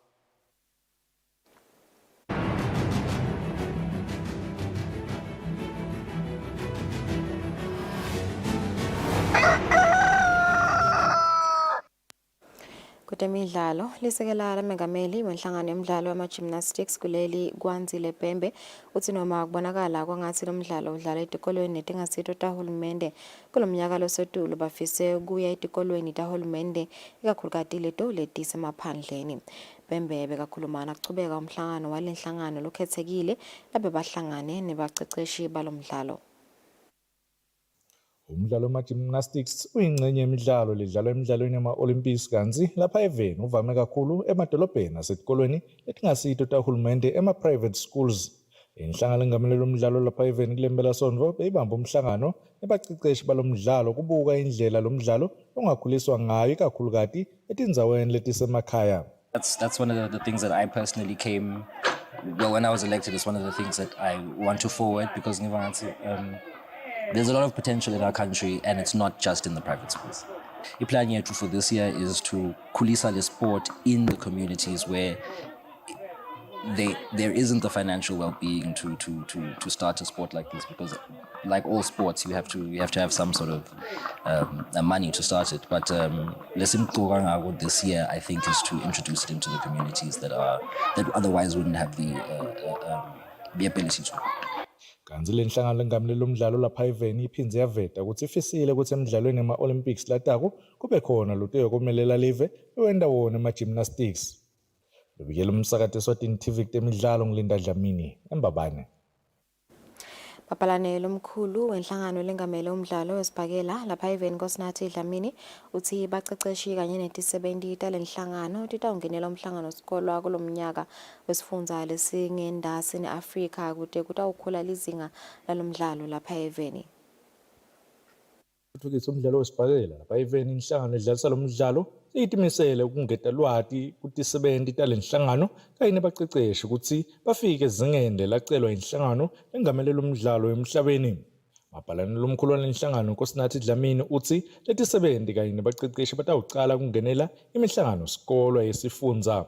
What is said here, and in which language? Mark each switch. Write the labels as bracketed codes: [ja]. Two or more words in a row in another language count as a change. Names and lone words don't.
[ss] Kutemidlalo lisekela lamengameli wenhlangano yemidlalo wama-gymnastics kuleli Kwanzile Bhembe uthi noma kubonakala kwangathi lo mdlalo udlala etikolweni netingasito tahulumende kulomnyaka losetulu bafise kuya etikolweni tahulumende ikakhulukazi leto letisemaphandleni. Bhembe bekakhulumana kuchubeka umhlangano walenhlangano lokhethekile labe bahlangane nebaceceshi balomdlalo. Umdlalo wama-gymnastics uyingxenye yemidlalo ledlalwa emidlalweni yama-Olympics kanzi lapha eveni uvame kakhulu emadolobheni nasetikolweni letingasito tahulumende ema- [en] private schools. [ss] Inhlangano engameleli umdlalo lapha eveni kulempelasonto beyibamba umhlangano nebaceceshi balomdlalo kubuka indlela lomdlalo ongakhuliswa ngayo ikakhulukazi etindzaweni letisemakhaya. [en] That's one of the things that I personally when I was elected, it's one of the things that I want to forward because there's a lot of potential in our country and it's not just in the private schools. The plan here for this year is to kulisa the sport in the communities where there isn't the financial well-being to start a sport like this, because like all sports you have to have some sort of money to start it. But this year I think is to introduce it into the communities that otherwise wouldn't have the ability to. [ss] Kanzi le nhlangano lengameleli umdlalo lapha eveni iphindze yaveta ukuthi ifisile ukuthi emidlalweni ema-Olympics latako kube khona loteyo komelela live ewenda wona ema-gymnastics. Lobikela umsakati Eswatini TV kutemidlalo ngilinda Dlamini eMbabane. Mapalane lomkhulu wenhlangano lengamele umdlalo wesibhakela lapha even Nkosinathi Dlamini uthi baqeqeshi kanye netisebenzi talenhlangano titawungenela umhlangano sikolwa kulomnyaka wesifundza lesingendasi neAfrika kude kutawukhula lizinga lalomdlalo lapha even. Uthuthukisa umdlalo wesibhakela lapha even inhlangano edlalisa lo mdlalo itimisele ukungeta lwati kutisebenti talenhlangano kanye nebaqeqeshi ukuthi bafike ezingende lacelwa inhlangano lengamele lo mdlalo emhlabeni. Mapalane lomkhulu walenhlangano Nkosinathi Dlamini uthi letisebenti kanye nebaqeqeshi batawucala kungenela imihlangano sikolwa yesifundza.